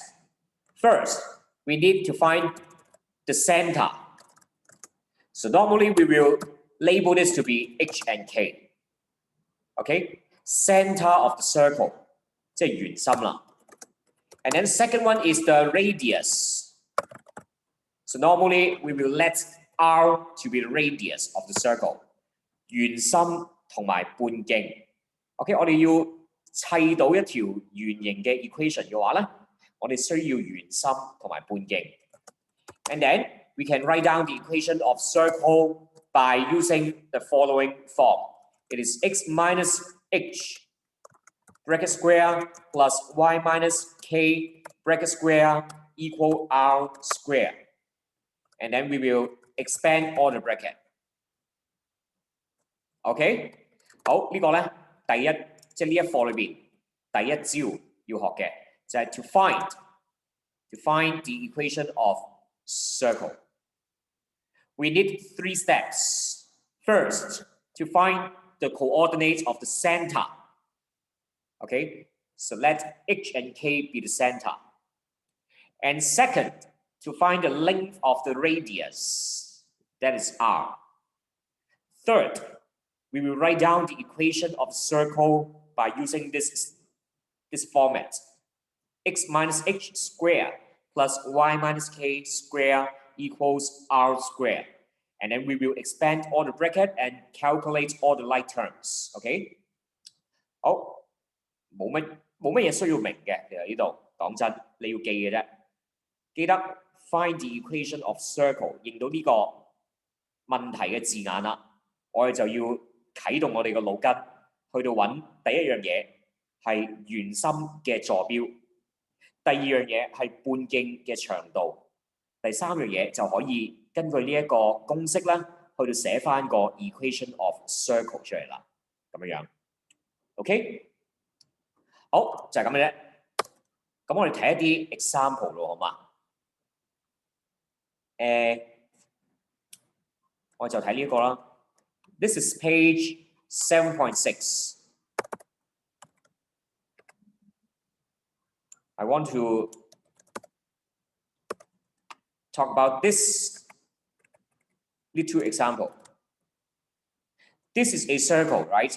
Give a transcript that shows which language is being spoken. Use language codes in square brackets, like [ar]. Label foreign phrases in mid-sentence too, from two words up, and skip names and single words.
[en] First, we need to find the center. So normally we will label this to be H and K. Okay, center of the circle, [yue] 即係圓心啦。 [en] And then second one is the radius. So normally we will let R to be the radius of the circle. [yue] 圓心同埋半徑。OK， 我哋要砌到一條圓形嘅 equation 嘅話咧，我哋需要圓心同埋半徑。 [en] And then we can write down the equation of circle by using the following form. It is x minus h bracket square plus y minus k bracket square equal r square. And then we will expand all the bracket. [yue] OK， 好，呢個咧第一即係呢一課裏邊第一招要學嘅就係 [en] to find the equation of circle. We need 3 steps. First, to find the coordinates of the center. Okay, so let H and K be the center. And second, to find the length of the radius, that is R. Third, we will write down the equation of circle by using this format. X minus h square plus y minus k square equals r square. And then we will expand all the bracket and calculate all the like terms. Okay? [yue] 好，冇乜嘢需要明嘅，其實呢度講真，你要記嘅啫。 [en] 記得 find the equation of circle， [yue] 認到呢個問題嘅字眼啦，我哋就要啟動我哋個腦筋，去到揾第一樣嘢係圓心嘅坐標，第二樣嘢係半徑嘅長度，第三樣嘢就可以根據呢一個公式咧，去到寫翻個 [en] equation of circle [yue] 出嚟啦，咁樣樣 ，OK， 好就係咁嘅啫。咁我哋睇一啲 example 咯，好嘛？我就睇呢一個啦。 [en] This is page 7.6. I want to talk about this little example. This is a circle, right?